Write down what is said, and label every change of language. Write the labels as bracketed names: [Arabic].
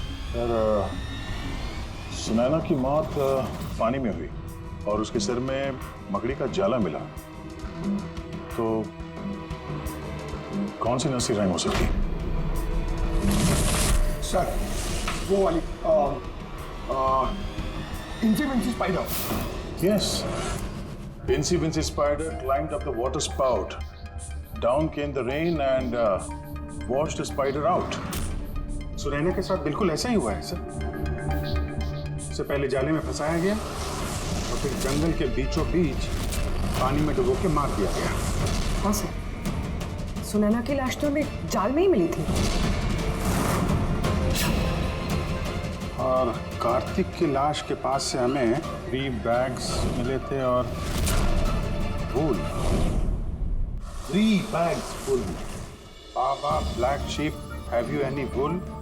[Hindi] Sir, Sunaina की मौत पानी में हुई और उसके सिर में मकड़ी का जाला मिला, तो कौन सी नर्सरी राइम हो सकती है? सर, वो वाली इंची Vinci spider. [English] Yes. Incy Wincy Spider climbed up the water spout. Down came the rain and washed the spider out. [Hindi] Sunaina के साथ बिल्कुल ऐसा ही हुआ है सर। उससे पहले जाले में फंसाया गया और फिर जंगल के बीचों बीच पानी में डुबो के मार दिया गया। हाँ सर, सुनैना की लाश तो हमें जाल में ही मिली थी। और कार्तिक की लाश के पास से हमें 3 बैग्स मिले थे और फूल। [English] 3 bags full. Baba, black sheep, have you any wool?